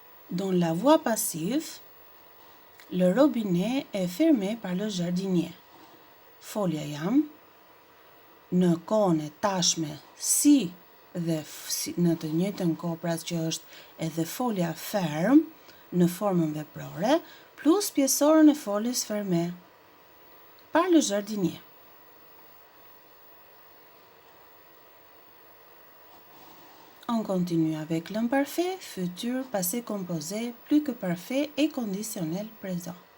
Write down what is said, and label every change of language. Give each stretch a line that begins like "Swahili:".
French: Dans la voix passive, le robinet est fermé par le jardinier.
Albanian: Folja jam, në kohën e tashme si dhe në të njëjtën kohë, pra që është edhe folja ferm në formën veprore, plus pjesorën e foljes fermé,
French: par le jardinier. On continue avec l'imparfait, futur, passé composé, plus que parfait et conditionnel présent.